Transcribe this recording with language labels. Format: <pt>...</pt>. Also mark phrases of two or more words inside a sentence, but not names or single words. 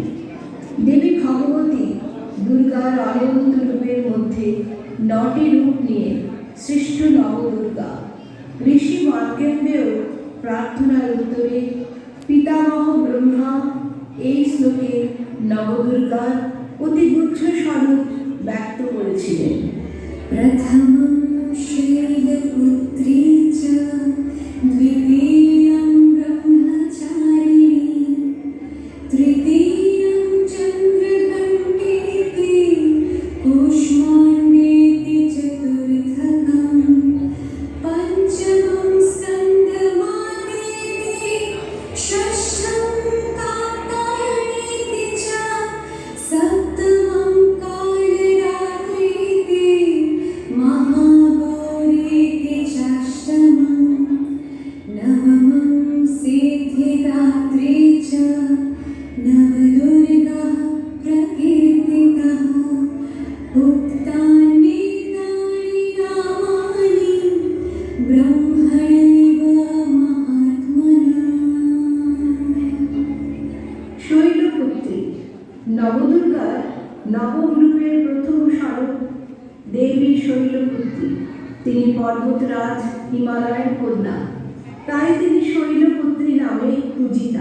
<bn>দেবী ভগবতী দুর্গার অনন্ত রূপের মধ্যে 9টি রূপ নিয়ে সৃষ্ট নবদুর্গা। ঋষি মার্কেন্ডেয় প্রার্থনার উত্তরে পিতামহ ব্রহ্মা এই শ্লোকে নবদুর্গার অতিগুচ্ছ স্বরূপ ব্যক্ত করেছিলেন।</bn> <sa>প্রথমং শৈলপুত্রী চ দ্বিতীয়ং ব্রহ্মচারিণী তৃতীয়ং চন্দ্রঘণ্টেতি কূষ্মাণ্ডেতি চতুর্থকং পঞ্চমং স্কন্দমাদেতি ষষ্ঠং কাত্যায়নেতি চ সপ্তমং কালরাত্রিতি महागौरीति चाष्टमं नवमं सिद्धिदात्री च नवदुर्गा प्रकीर्तितः उक्तानि तानि नामानि ब्रह्मणैव महात्मना।</sa> <bn>শৈলপুত্রী নবদুর্গার নবম রূপের প্রথম স্বরূপ দেবী শৈলপুত্রী। তিনি পর্বতরাজ হিমালয়ের কন্যা, তাই তিনি শৈলপুত্রী নামে পূজিতা।</bn>